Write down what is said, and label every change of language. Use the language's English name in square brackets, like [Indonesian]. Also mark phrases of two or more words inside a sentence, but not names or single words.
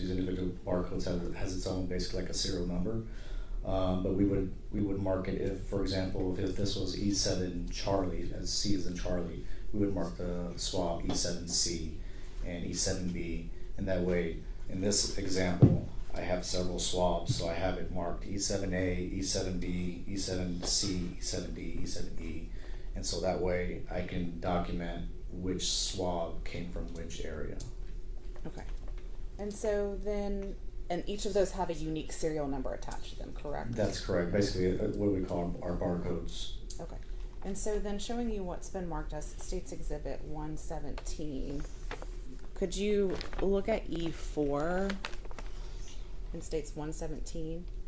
[English] These individual barcodes has its own, basically like a serial number. But we would mark it if, for example, if this was E7 Charlie, as C is in Charlie, we would mark the swab E7C and E7B, and that way, in this example, I have several swabs, so I have it marked E7A, E7B, E7C, E7D, E7E, and so that way I can document which swab came from which area. Okay. And so then, and each of those have a unique serial number attached to them, correct? That's correct. Basically, what do we call our barcodes? Okay. And so then showing you what's been marked as States Exhibit 117, could you look at E4 in States 117?